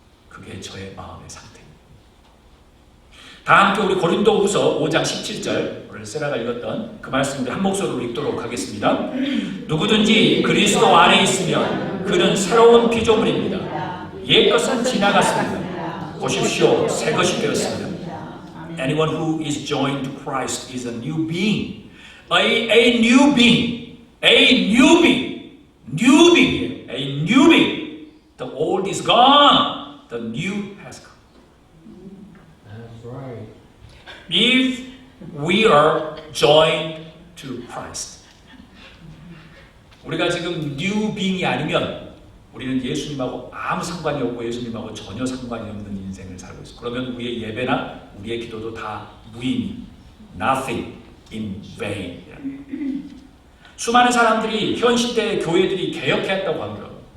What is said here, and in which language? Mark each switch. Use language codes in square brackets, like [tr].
[ko] 그게 저의 마음의 상태입니다. 다 함께 우리 고린도후서 5장 17절 오늘 세라가 읽었던 그 말씀 우리 한 목소리로 읽도록 하겠습니다. 누구든지 그리스도 안에 있으면 그는 새로운 피조물입니다. 옛것은 지나갔습니다. 보십시오, 새 것이 되었습니다. [en] Anyone who is joined to Christ is a new being. A new being. A new being. New being. A new being. The old is gone. The new has come. That's right. If we are joined to Christ. [ko] 우리가 지금 new being이 아니면 우리는 예수님하고 아무 상관이 없고 예수님하고 전혀 상관이 없는 인생을 살고 있어요. 그러면 우리의 예배나 우리의 기도도 다 무의미. [en] Nothing in vain. [ko] 수많은 사람들이 현 시대의 교회들이 개혁해야 한다고 합니다.